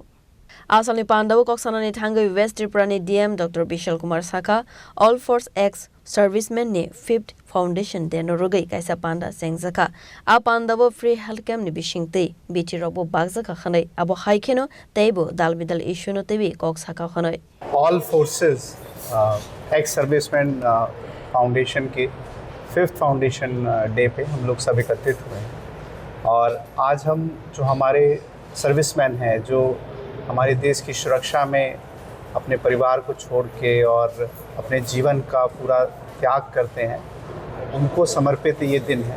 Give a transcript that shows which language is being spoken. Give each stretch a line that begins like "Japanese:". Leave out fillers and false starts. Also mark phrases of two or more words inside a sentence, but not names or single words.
Kok Borok: Salni Pandao Koksanani Thangai West Tripura ne DM Dr.Vishal Kumar Saka All Force Ex-Servicemen ne 5th Foundation den Rwgwi Kaisa Panda Sengjaka a Pandao
English: Free Health Camp
Kok Borok: ni bishingte biti robo bagzaka khanai abo haikeno teibo dalbidal issue no tebi kok saka khanai.
Hindi: All Forces Ex-Servicemen फाउंडेशन के 5th
English: foundation day
Hindi: पे हम लोग सब एकत्रित हुए हैं और आज हम जो हमारे सर्विसमैन हैं जो हमारे देश की सुरक्षा में अपने परिवार को छोड़ के और अपने जीवन का पूरा त्याग करते हैं उनको समर्पित ये दिन है।